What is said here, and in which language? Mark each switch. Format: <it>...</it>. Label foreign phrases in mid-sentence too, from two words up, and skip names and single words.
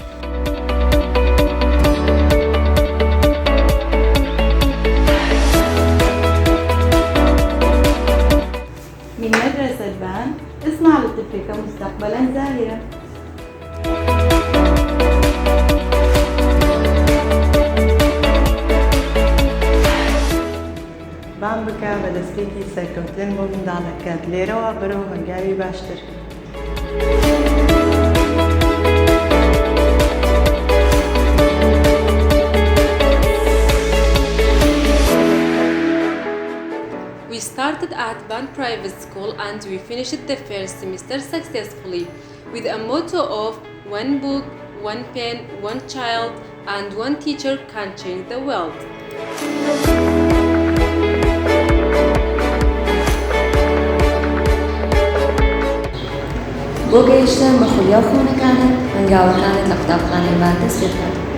<ar>من مدرسة البان اسمع لطفلك مستقبلا زاهرا.</ar> <ckb>بان بکە بە دەستپێکی سەرکەوتن بۆ منداڵەکەت لێرەوە بەرەو هەنگاوی باشتر.</ckb> <en>We started at Ban Private School and we finished the first semester successfully with a motto of one book, one pen, one child, and one teacher can change the world.</en> <ckb>بۆ گەیشتن بە خولیا و خۆنەکانت هەنگاوەکانت لە قوتابخانەی بان دەست پێ بکات.</ckb>